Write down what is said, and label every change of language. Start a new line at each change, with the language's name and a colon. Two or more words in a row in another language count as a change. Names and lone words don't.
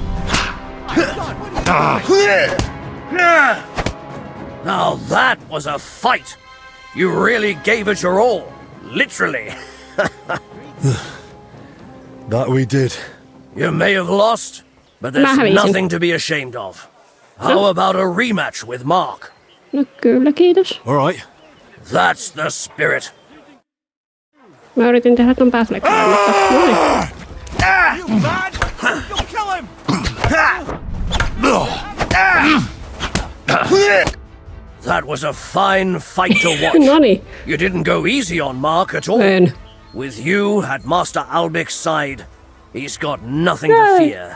English: Now that was a fight. You really gave it your all. Literally. That we did. You may have lost, but there's nothing to be ashamed of. How about a rematch with Mark?
Finnish: No kyllä, kiitos.
English: All right. That's the spirit.
Finnish: Mä yritin tehdä ton pääflekkiin, mutta noin.
English: You mad? You'll kill him! That was a fine fight to watch.
Finnish: Noni.
English: You didn't go easy on Mark at all.
Finnish: En.
English: With you at Master Albich's side, he's got nothing to fear.